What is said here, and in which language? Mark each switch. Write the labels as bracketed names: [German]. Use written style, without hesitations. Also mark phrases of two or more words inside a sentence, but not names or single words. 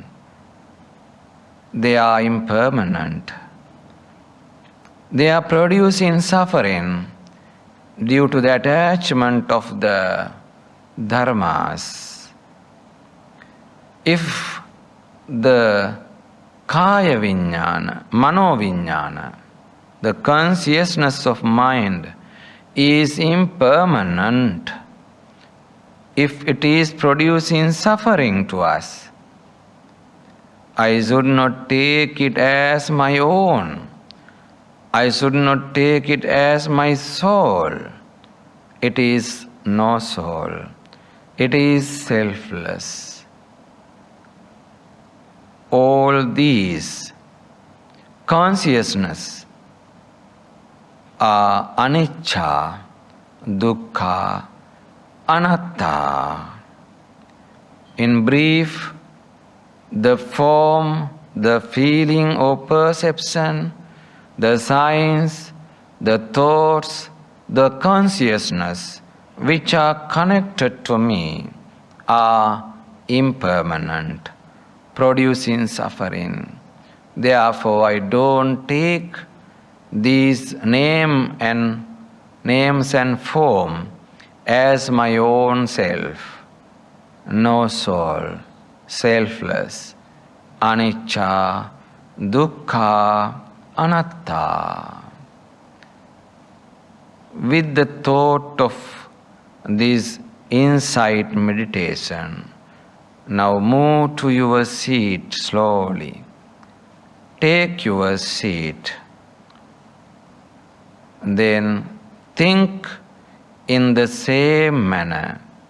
[English] They are impermanent. They are producing suffering due to the attachment of the dharmas. [Sanskrit] If the kaya vijnana, mano vijnana, [English] the consciousness of mind is impermanent, if it is producing suffering to us, I should not take it as my own. I should not take it as my soul. It is no soul. It is selfless. All these consciousness are [Pali] anicca, dukkha, anatta. [English] In brief, the form, the feeling or perception, the signs, the thoughts, the consciousness which are connected to me are impermanent, producing suffering. Therefore, I don't take these names and form as my own self. No soul, selfless, [Pali] anicca, dukkha, anatta. [English] With the thought of this insight meditation, now move to your seat slowly. Take your seat. Then think in the same manner.